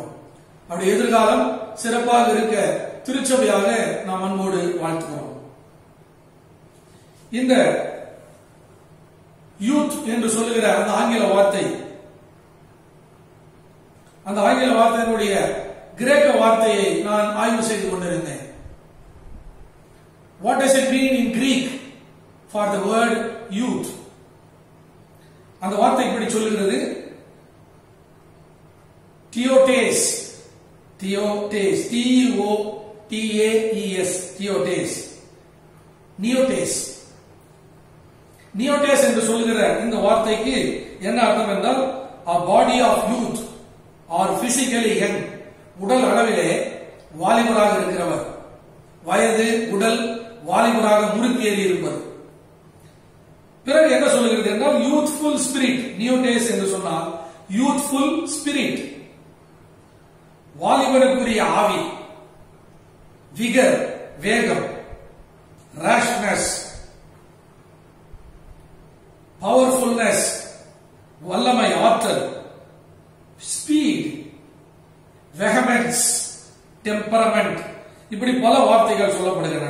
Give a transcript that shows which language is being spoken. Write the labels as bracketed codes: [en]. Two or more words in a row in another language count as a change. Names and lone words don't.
[ta] அவருடைய எதிர்காலம் சிறப்பாக இருக்க திருச்சபையாக நாம் அன்போடு வாழ்த்துகிறோம். இந்த யூத் என்று சொல்லுகிற அந்த ஆங்கில வார்த்தையினுடைய கிரேக்க வார்த்தையை நான் ஆய்வு செய்து கொண்டிருந்தேன். [en] What does it mean in Greek for the word youth? [ta] அந்த வார்த்தை இப்படி சொல்லுகிறது: [el] Theotes, Theotes, T-O-T-A-E-S, Theotes, Neotes. [ta] Neotes என்று சொல்லுகிற இந்த வார்த்தைக்கு என்ன அர்த்தம் என்றால், [en] a body of youth or physically young, [ta] உடல் அளவிலே வாலிபராக இருக்கிறவர், வயது உடல் வாலிபராக முறுக்கேறி இருப்பது. பிறகு என்ன சொல்லுகிறது என்றால், [en] youthful spirit. [ta] நியோடேஸ் என்று சொன்னால் [en] youthful spirit, [ta] வாலிபனுக்குரிய ஆவி, விகர் வேகம், [en] rashness, powerfulness [ta] வல்லமை ஆற்றல், [en] speed, vehemence, temperament, [ta] இப்படி பல வார்த்தைகள் சொல்லப்படுகின்றன.